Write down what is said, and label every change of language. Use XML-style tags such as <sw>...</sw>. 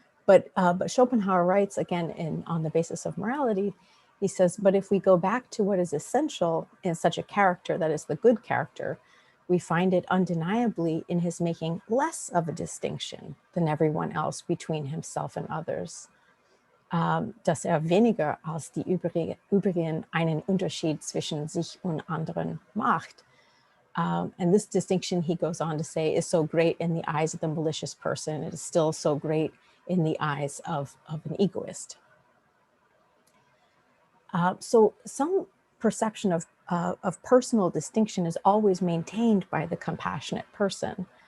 <en>But Schopenhauer writes, again, on the basis of morality, he says, but if we go back to what is essential in such a character, that is the good character, we find it undeniably in his making less of a distinction than everyone else between himself and others.</en> <de>Dass weniger als die übrigen einen Unterschied zwischen sich und anderen macht.</de> <en>And this distinction, he goes on to say, is so great in the eyes of the malicious person. It is still so great in the eyes of an egoist. So some perception of personal distinction is always maintained by the compassionate person.</en>